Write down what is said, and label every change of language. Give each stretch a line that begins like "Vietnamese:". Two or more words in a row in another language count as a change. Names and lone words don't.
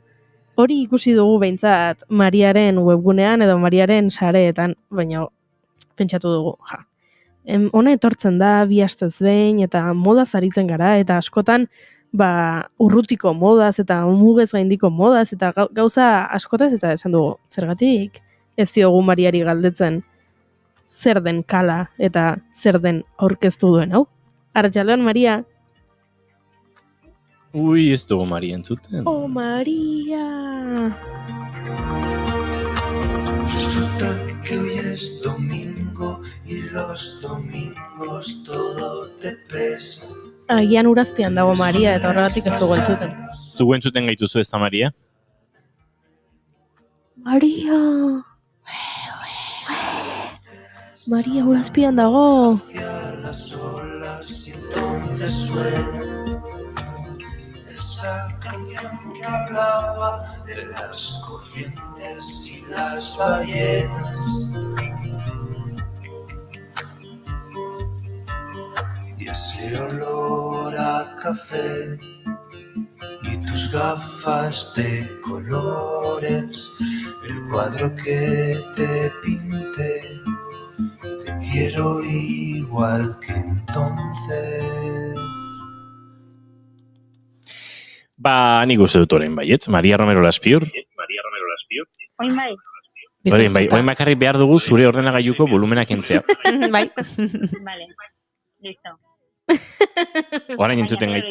Basque: Hori ikusi dugu behintzat Mariaren webgunean edo Mariaren sareetan, baina pentsatu dugu, hona etortzen da bi astez behin eta modaz aritzen gara eta askotan urrutiko modaz eta mugez gaindiko modaz eta gauza askotaz eta esan dugu, zergatik ez diogu Mariari galdetzen zer den kala eta zer den aurkeztu duen hau. Arratsaldeon, Maria. Ui, ez dugu Maria entzuten. Oh, Maria.
Spanish: Resulta que hoy es domingo y los domingos todo te pesa.
Basque: Agian urazpian dago Maria eta horregatik ez dugu entzuten. Zugu entzuten gaituzu ez da Maria? Maria! Maria urazpian dago!
Spanish: Las olas y entonces suena esa canción que hablaba de las corrientes y las ballenas. Y ese olor a café y tus gafas de colores, el cuadro que te pinté. Te quiero igual que entonces.
Basque: Nik uste dut orain baietz, Maria Romero Laspiur. Oin bai. Orain bai, orain bakarrik behar dugu zure ordenagailuko volumenak entzea. Bai.
Spanish: Vale, listo.
Basque: Orain entzuten gaitu.